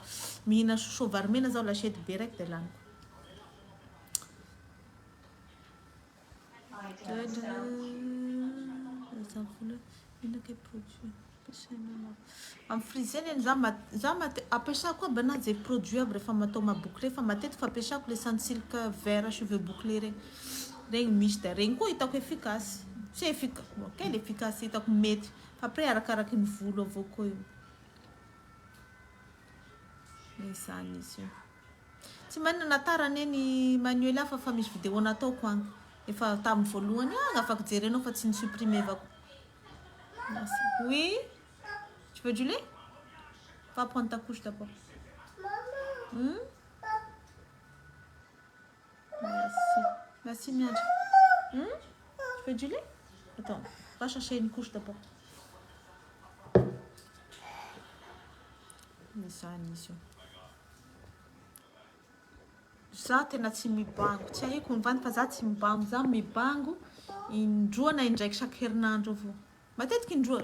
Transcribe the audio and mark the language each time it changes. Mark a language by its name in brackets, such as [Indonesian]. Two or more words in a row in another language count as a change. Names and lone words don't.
[Malagasy] Mihina sosoa vary mena zaho lachety be raiky de laniko. Amin'ny frizeny za apesako aby anazy produit aby rehefa matao mabouclé fa matetiky fampiasako le Sunsilk [French] vert cheveux bouclés [Malagasy] regny misy de regny koa hitako efficace. [French] C'est efficace. Quelle efficace [Malagasy] hitako mety. Après arakaraky ny volo avao koa io. Izany izy io. Tsy manana natara neny Manuela fa misy vidéo nataoko agny. Efa tamin'ny voalohany afaka jerenao fa tsy nisupprimer avako. [French] Oui. Tu veux du lait? Va prendre ta couche d'abord. Merci Miadja. Tu veux du lait? Attends, va chercher une couche d'abord. [Malagasy] Izany izy io. Za tena tsy mibango. Tsy haiko mivany fa za tsy mibango. Za mibango indroa na indraiky chaque herinandro avao. Matetiky indroa.